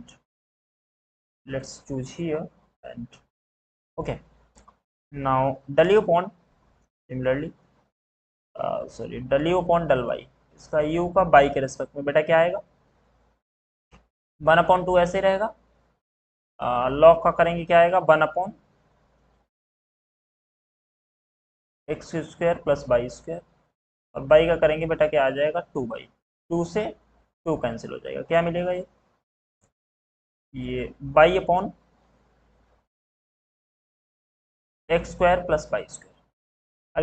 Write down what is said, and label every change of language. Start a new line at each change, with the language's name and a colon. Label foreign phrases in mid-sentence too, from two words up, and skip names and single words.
English: let's choose here, and okay, now del u upon, similarly sorry, del u upon del y,
Hindi: इसका u का y के रेस्पेक्ट में बेटा क्या आएगा, 1/2 ऐसे रहेगा, लॉग का करेंगे क्या आएगा, 1/,
English: x square plus y square,
Hindi: और बाई का करेंगे बेटा क्या आ जाएगा, 2/, 2 से 2 कैंसिल हो जाएगा, क्या मिलेगा ये
English: y upon x square plus y square.